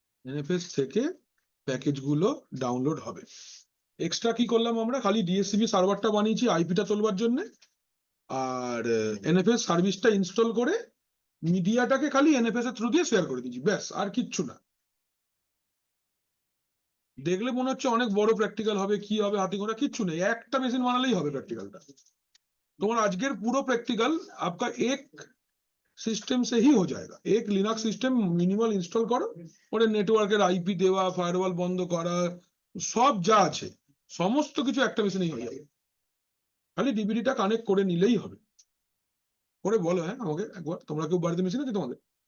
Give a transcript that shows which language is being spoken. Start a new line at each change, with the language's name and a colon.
Bangla: NFS থেকে package গুলো download হবে। এক্সট্রা কি করলাম আমরা, খালি ডিএসসিবি সার্ভারটা বানিয়েছি আইপিটা চলবার জন্য, আর এনএফএস সার্ভিসটা ইনস্টল করে মিডিয়াটাকে খালি এনএফএস এর থ্রু দিয়ে শেয়ার করে দিয়েছি, ব্যাস, আর কিচ্ছু না। দেখলে মনে হচ্ছে অনেক বড় প্র্যাকটিক্যাল হবে, কি হবে হাতে গোনা, কিচ্ছু নেই, একটা মেশিন বানালেই হবে প্র্যাকটিক্যালটা। তোমার আজকের পুরো
Hindi: प्रैक्टिकल आपका एक सिस्टम से ही हो जाएगा। एक लिनक्स सिस्टम मिनिमल इंस्टॉल करो,
Bangla: ওরে নেটওয়ার্কের আইপি দেওয়া, ফায়ারওয়াল বন্ধ করা, সব যা আছে সমস্ত কিছু একটা মেশিনেই হয়ে যাবে। খালি ডিভিডিটা কানেক্ট করে নিলেই হবে। করে বলো, হ্যাঁ আমাকে একবার, তোমরা কেউ বাড়িতে মেশিন আছে তোমাদের?